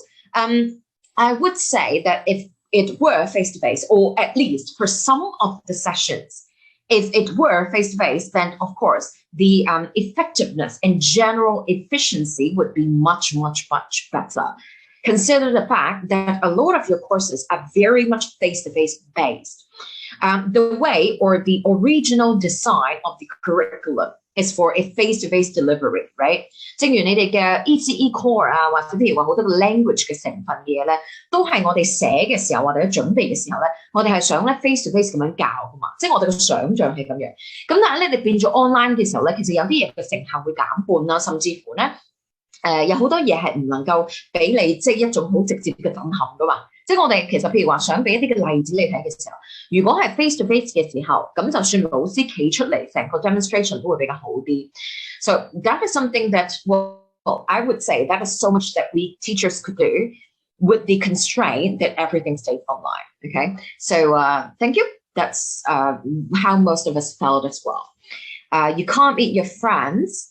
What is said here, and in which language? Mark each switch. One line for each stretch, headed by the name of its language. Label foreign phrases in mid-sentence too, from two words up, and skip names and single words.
English: I would say that if it were face-to-face, or at least for some of the sessions, if it were face-to-face, then of course the effectiveness and general efficiency would be much, much, much better. Consider the fact that a lot of your courses are very much face-to-face based. The way or the original design of the curriculum is for a face-to-face delivery, right?
Cantonese: 正如你哋嘅
English: ECE core
Cantonese: 啊，或者譬如話好多個 language 嘅成分嘅嘢咧，都係我哋寫嘅時候或者準備嘅時候咧，我哋係想咧 face-to-face 咁樣教噶嘛，即係我哋嘅想像係咁樣。咁但係咧，你變咗 online 嘅時候咧，其實有啲嘢嘅成效會減半啦，甚至乎咧。有好多嘢係唔能夠俾你即係一種好直接嘅震撼噶嘛，即係我哋其實譬如話想俾一啲嘅例子你睇嘅時候，如果係
English: face to face
Cantonese: 嘅時候，咁就算老師企出嚟成個 demonstration 都會比較好啲。
English: So that is something that well, I would say that is so much that we teachers could do with the constraint that everything stays online. Okay, so thank you. That's how most of us felt as well. You can't meet your friends.